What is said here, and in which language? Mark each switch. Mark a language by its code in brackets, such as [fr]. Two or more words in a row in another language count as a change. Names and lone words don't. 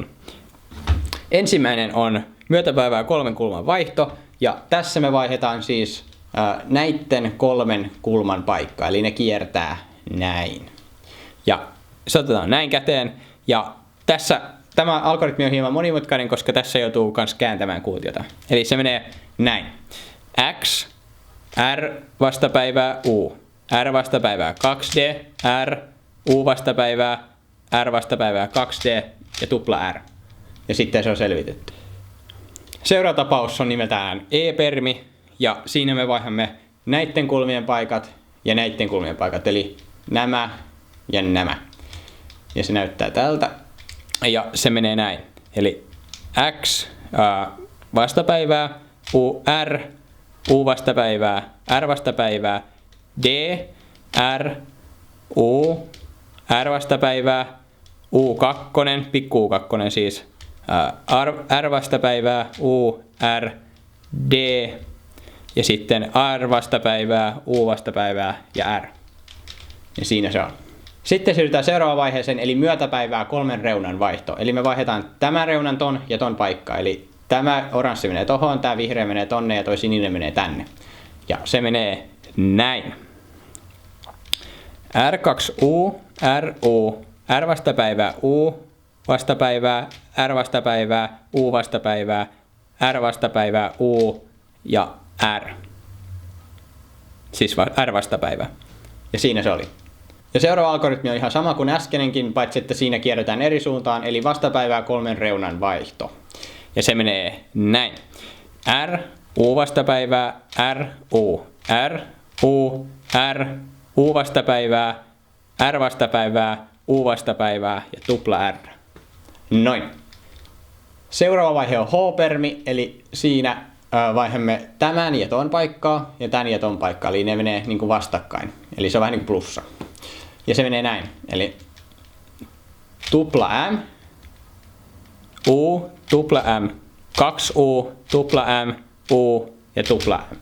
[fi] Ensimmäinen on myötäpäivää 3 kulman vaihto, ja tässä me vaihdetaan siis näiden 3 kulman paikkaa, eli ne kiertää näin. Ja se otetaan näin käteen, ja tämä algoritmi on hieman monimutkainen, koska tässä joutuu myös kääntämään kuutiota. Eli se menee näin. X, R vastapäivää U, R vastapäivää 2D, R, U vastapäivää, R vastapäivää 2D ja tupla R. Ja sitten se on selvitetty. Seuraava tapaus on nimeltään E-permi, ja siinä me vaihdamme näiden kulmien paikat ja näiden kulmien paikat, eli nämä ja nämä. Ja se näyttää tältä. Ja se menee näin. Eli X vastapäivää, R, U vastapäivää, R vastapäivää, D, R, U, R vastapäivää, U2, pikku U2 siis, R vastapäivää, U, R, D, ja sitten R vastapäivää, U vastapäivää ja R. Ja siinä se on. Sitten siirrytään seuraavaan vaiheeseen, eli myötäpäivää 3 reunan vaihto. Eli me vaihdetaan tämän reunan ton ja ton paikka. Eli tämä oranssi menee tohon, tämä vihreä menee tonne ja toi sininen menee tänne. Ja se menee näin. R2U, RU, R vastapäivää, U vastapäivää, R vastapäivää, U vastapäivää, R vastapäivää, U ja R. Siis R vastapäivä. Ja siinä se oli. Ja seuraava algoritmi on ihan sama kuin äskeinenkin, paitsi että siinä kierretään eri suuntaan, eli vastapäivää 3 reunan vaihto. Ja se menee näin. R, U vastapäivää, R, U, R, U, R, U vastapäivää, R vastapäivää, U vastapäivää ja tupla R. Noin. Seuraava vaihe on H-permi, eli siinä vaihdamme tämän ja ton paikkaa ja tän ja ton paikkaa, eli ne menee niin kuin vastakkain. Eli se on vähän niin kuin plussa. Ja se menee näin, eli tupla M, U, tupla M, 2U, tupla M, U ja tupla M.